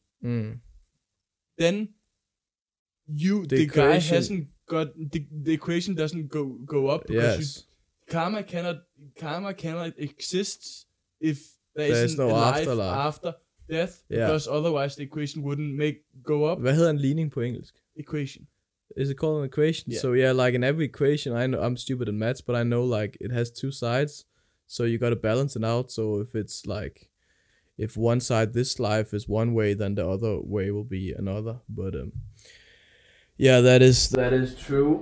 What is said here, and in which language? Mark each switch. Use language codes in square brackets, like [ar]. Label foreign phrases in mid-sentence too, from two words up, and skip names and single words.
[en] Then the guy equation- hasn't got the equation doesn't go up because Yes. karma cannot exist if there There's isn't no a life afterlife. after death, Yeah. because otherwise the equation wouldn't go up. [da] Hvad hedder en ligning på engelsk? [en] Equation. Is it called an equation? Yeah. So yeah, like in every equation, I know I'm stupid in maths, but I know like it has two sides, so you got to balance it out. So if it's like, if one side this life is one way, then the other way will be another. But yeah, that is true.